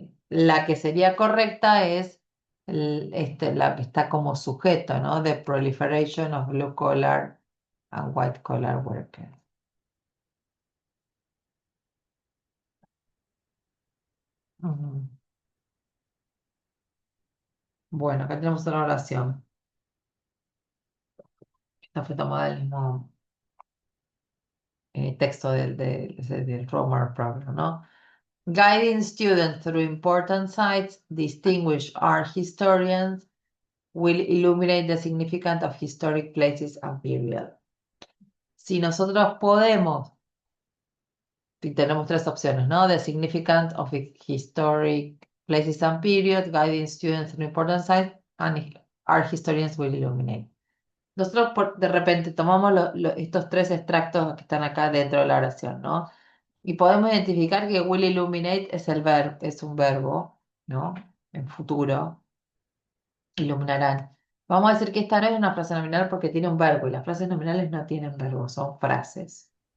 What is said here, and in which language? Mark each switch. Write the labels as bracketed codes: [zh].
[es] La que sería correcta es la que está como sujeto, ¿no? [en] The proliferation of blue collar and white collar workers. Ujú. [es] Bueno, acá tenemos una oración. Esta fue tomada del mismo texto del Romer Problem, ¿no? [en] Guiding students through important sites, distinguished art historians will illuminate the significance of historic places and period. [es] Si nosotros podemos, y tenemos tres opciones, ¿no? [en] The significance of historic places and period, guiding students through important sites, and art historians will illuminate. [es] Nosotros de repente tomamos estos tres extractos que están acá dentro de la oración, ¿no? Y podemos identificar que [en] will illuminate [es] es es un verbo, ¿no? En futuro, iluminarán. Vamos a decir que esta no es una frase nominal porque tiene un verbo y las frases nominales no tienen verbo, son frases.